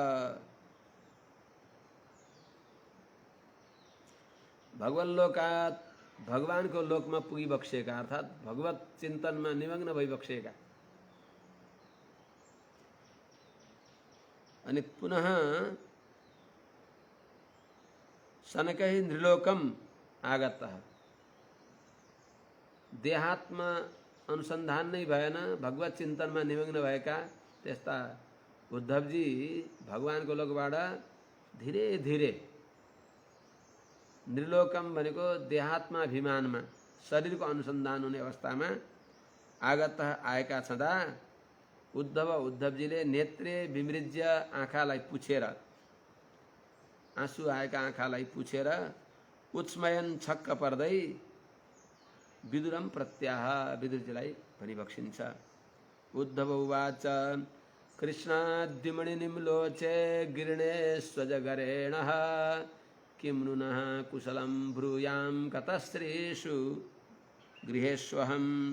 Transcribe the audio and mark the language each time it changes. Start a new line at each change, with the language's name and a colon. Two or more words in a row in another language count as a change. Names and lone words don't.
Nepali: भगवल्लोकात् भगवान को लोक में पुगी बक्सेका अर्थात भगवत चिंतन में निमग्न भई बक्सेका अनि पुनः
Sanskrit: शनकैः नृलोकम आगतः।
Nepali: देहात्म अनुसंधान नहीं भएन, भगवत चिंतन में निमग्न भएका त्यस्ता उद्धवजी भगवान को लोकबाट धीरे धीरे नृलोकम भनेको देहात्माभिमानमा शरीर को अनुसंधान हुने अवस्था में आगत आएका छँदा उद्धवजीले
Sanskrit: नेत्रे विमृज्य
Nepali: आँखालाई पुछेर, आँसु आएका आँखालाई पुछेर उत्स्मयन छक्क पर्दै
Sanskrit: विदुरम प्रत्याह
Nepali: विदुरजीलाई भनिबक्सिन्छ।
Sanskrit: उद्धव उवाच कृष्णाद्युमणिनिम्लोचे गिरणे स्वजगरेणः किं नुनः कुशलं ब्रूयां कतस्त्रीषु गृहेष्वहम्।